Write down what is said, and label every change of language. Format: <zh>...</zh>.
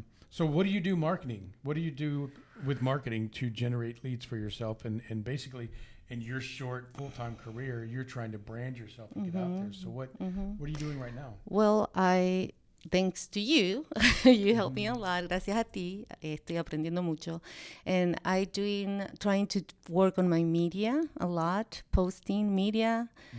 <en>So what do you do marketing? What do you do with marketing to generate leads for yourself? And basically, in your short full-time career, you're trying to brand yourself and get out there. So what are you doing right now? Well, thanks to you, you help me a lot.</en> <es>Gracias a ti, estoy aprendiendo mucho.</es> <en>And trying to work on my media a lot, posting media.</en>